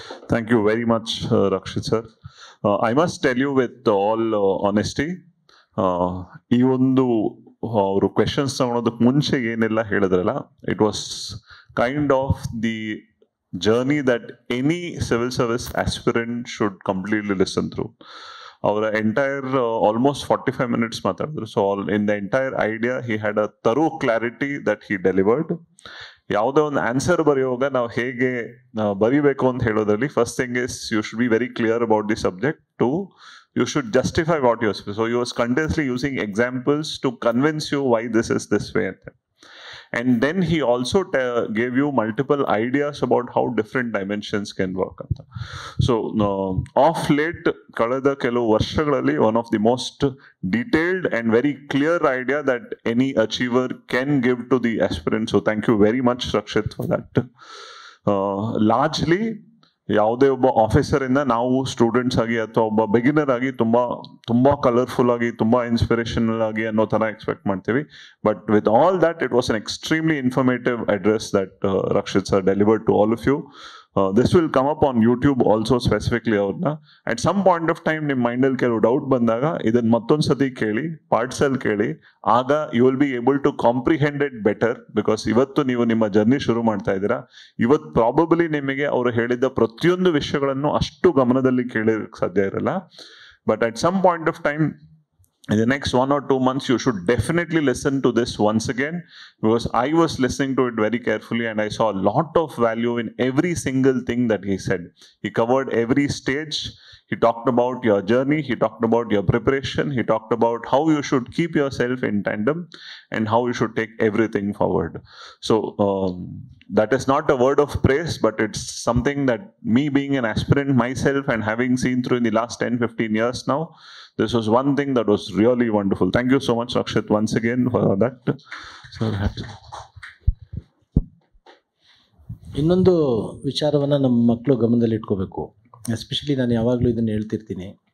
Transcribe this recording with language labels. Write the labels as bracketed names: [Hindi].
[English] Thank you very much, Rakshit sir. I must tell you with all honesty, [Kannada] ಈ ಒಂದು ಅವರು questions ತಗೊಳೋದಕ್ಕೆ ಮುಂಚೆ ಏನೆಲ್ಲ ಹೇಳಿದ್ರಲ್ಲ, [English] It was kind of the journey that any civil service aspirant should completely listen through. [Kannada] ಅವರ entire almost [English] 45 minutes [Kannada] ಮಾತಾಡಿದ್ರು. [English] So in the entire idea he had a thorough clarity that he delivered. [Kannada] ಯಾವುದೇ ಒಂದು answer ಬರೆಯುವಾಗ ನಾವು ಹೇಗೆ ಬರೀಬೇಕು ಅಂತ ಹೇಳೋದ್ರಲ್ಲಿ, [English] First thing is you should be very clear about the subject. Two, you should justify what you're saying. So he was continuously using examples to convince you why this is this way. And then he also gave you multiple ideas about how different dimensions can work. So of late, [Kannada] kalada kelu varshagalali, [English] one of the most detailed and very clear idea that any achiever can give to the aspirant. So thank you very much, Rakshit, for that. [Kannada] Largely, ಯಾವುದೇ ಒಬ್ಬ officer ಇಂದ ನಾವು students ಆಗಿ ಅಥವಾ ಒಬ್ಬ beginner ಆಗಿ ತುಂಬಾ colourful ಆಗಿ, ತುಂಬಾ ಇನ್ಸ್ಪಿರೇಷನಲ್ ಆಗಿ ಅನ್ನೋ ತರ ಎಕ್ಸ್ಪೆಕ್ಟ್ ಮಾಡ್ತೀವಿ. [English] But with all that, it was an extremely informative address that Rakshit sir delivered to all of you. This will come up on YouTube also specifically. [Kannada] ಅವ್ರನ್ನ [English] at some point of time [Kannada] ನಿಮ್ಮ ಮೈಂಡಲ್ಲಿ ಕೆಲವು doubt ಬಂದಾಗ ಇದನ್ನ ಮತ್ತೊಂದ್ಸತಿ ಕೇಳಿ, ಪಾರ್ಟ್ಸಲ್ಲಿ ಕೇಳಿ. [English] ಆಗ you will be able to comprehend it better. Because [Kannada] ಇವತ್ತು ನೀವು ನಿಮ್ಮ ಜರ್ನಿ ಶುರು ಮಾಡ್ತಾ ಇದ್ದೀರಾ. ಇವತ್ತು ಪ್ರಾಬಬಲಿ ನಿಮಗೆ ಅವರು ಹೇಳಿದ ಪ್ರತಿಯೊಂದು ವಿಷಯಗಳನ್ನು ಅಷ್ಟು ಗಮನದಲ್ಲಿ ಕೇಳಿರಕ್ಕೆ ಸಾಧ್ಯ ಇರಲ್ಲ. [English] But at some point of time, in the next 1 or 2 months, you should definitely listen to this once again, because I was listening to it very carefully and I saw a lot of value in every single thing that he said. He covered every stage. He talked about your journey. He talked about your preparation. He talked about how you should keep yourself in tandem and how you should take everything forward. So that is not a word of praise, but it's something that me being an aspirant myself and having seen through in the last 10-15 years now, this was one thing that was really wonderful. Thank you so much, Rakshit, once again for that. [Kannada] ಇನ್ನೊಂದು ವಿಚಾರವನ್ನು ನಮ್ಮ ಮಕ್ಕಳು ಗಮನದಲ್ಲಿ ಇಟ್ಕೋಬೇಕು. Especially ನಾನು ಯಾವಾಗಲೂ ಇದನ್ನು ಹೇಳ್ತಿರ್ತೀನಿ.